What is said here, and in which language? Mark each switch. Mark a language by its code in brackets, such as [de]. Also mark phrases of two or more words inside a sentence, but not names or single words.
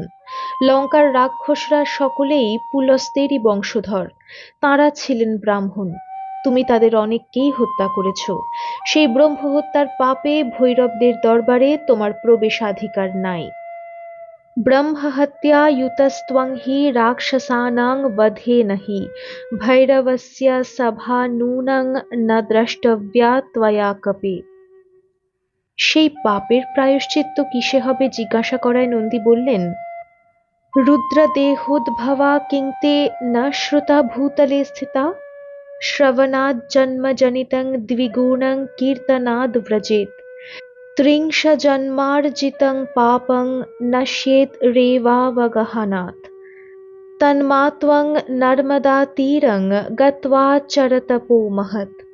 [bn] লঙ্কার রাক্ষসরা সকলেই পুলস্ত্যেরই বংশধর। তাঁরা ছিলেন ব্রাহ্মণ। তুমি তাদের অনেককেই হত্যা করেছ। সেই ব্রহ্মহত্যার পাপে ভৈরবদের দরবারে তোমার প্রবেশাধিকার নাই। [sa] ব্রহ্মহত্যা युतस्त्वं हि राक्षसानां वधेन हि भैरवस्य सभा नूनं न द्रष्टव्या त्वया कपि। [bn] সেই পাপের প্রায়শ্চিত্ত কিসে হবে জিজ্ঞাসা করায় নন্দী বললেন, [sa] রুদ্রদেহোদ্ভবা কিংতে ন শ্রুতা ভূতলে স্থিতা শ্রবণাৎ জন্মজনিতং দ্বিগুণং কীর্তনাদ ব্রজেত ত্রিংশজন্মার্জিতং পাপং নশ্যেৎ রেবাবগহনাৎ তন্মাত্বং নর্মদাতীরং গত্বা চরতপো মহৎ।